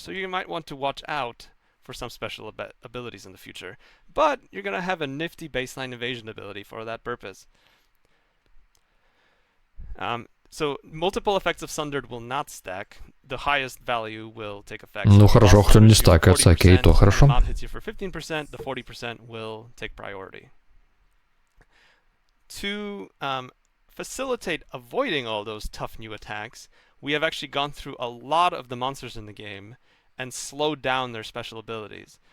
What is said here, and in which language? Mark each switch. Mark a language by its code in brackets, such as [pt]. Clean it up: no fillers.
[en] So you might want to watch out for some special abilities in the future. But you're going to have a nifty baseline evasion ability for that purpose. So multiple effects of Sundered will not stack. The highest value will take effect. [ru] Ну хорошо, кто не стакается, окей, то хорошо. [en] The mob hits you for 15%, the 40% will take priority. To facilitate avoiding all those tough new attacks, we have actually gone through a lot of the monsters in the game and slowed down their special abilities.